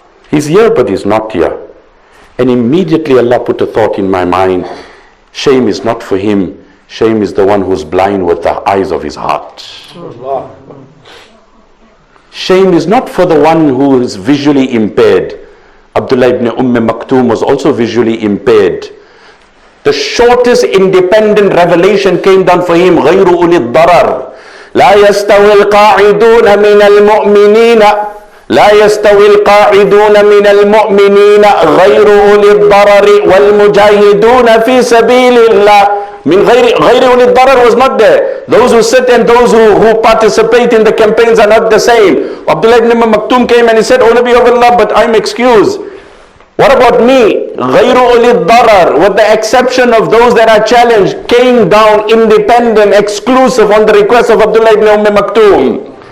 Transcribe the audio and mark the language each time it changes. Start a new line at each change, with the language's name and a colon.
English: He's here but he's not here. And immediately Allah put a thought in my mind, shame is not for him, shame is the one who's blind with the eyes of his heart. Shame is not for the one who is visually impaired. Abdullah ibn Maktoum was also visually impaired. The shortest independent revelation came down for him.
Arabic: غَيْرُ أُولِي الضَّرَرِ لَا يَسْتَوِي الْقَاعِدُونَ مِنَ الْمُؤْمِنِينَ لا يستوي القاعدون من المؤمنين غير أولي الضرر والمجاهدون في سبيل الله. غير أولي الضرر
English: was not there. Those who sit and those who participate in the campaigns are not the same. Abdullah ibn Maktoum came and he said, O Nabi of Allah, but I'm excused. What about me?
Arabic: غير أولي الضرر,
English: with the exception of those that are challenged, came down independent, exclusive on the request of Abdullah ibn Maktoum.